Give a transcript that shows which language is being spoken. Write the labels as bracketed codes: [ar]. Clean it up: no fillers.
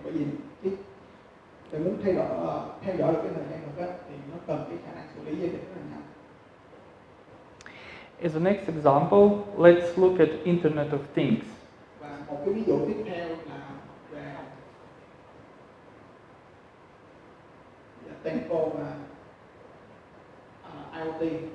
[vi] Bởi vì để muốn theo dõi được cái thời gian thực đó, thì nó cần cái khả năng xử lý giao dịch rất là nhanh. [en] As a next example, let's look at Internet of Things. [vi] Và một cái ví dụ tiếp theo là về Tempo và IoT.